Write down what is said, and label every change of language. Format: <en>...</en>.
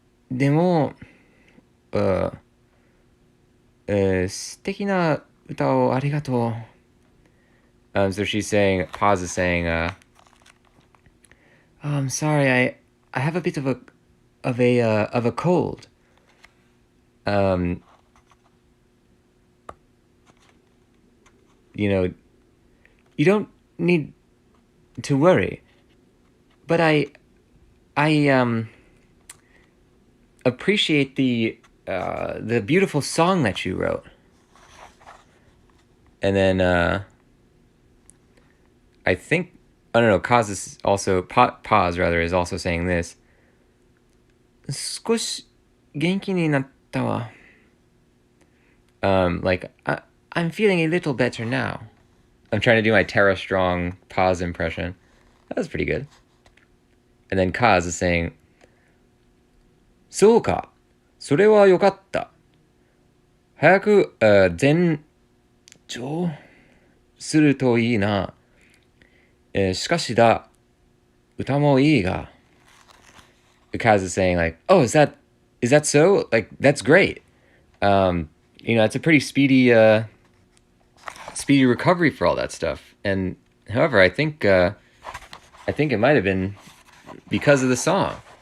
<ja>でも、素敵な歌をありがとう。</ja> <en>So she's saying, Paz is saying, oh, I'm sorry, I have a bit of a cold. You don't need to worry, but I appreciate the beautiful song that you wrote. And then I think, I don't know, Paz is also saying this.</en> <ja>少し元気になったわ.</ja> <en>Like, I'm feeling a little better now. I'm trying to do my Tara Strong Paz impression. That was pretty good. And then Kaz is saying,</en> <ja>そうか、それはよかった。早く前兆するといいな。しかしだ、歌もいいが。</ja> <en>Kaz is saying like, oh, is that so? Like, that's great. It's a pretty speedy recovery for all that stuff. And however, I think it might have been because of the song.</en>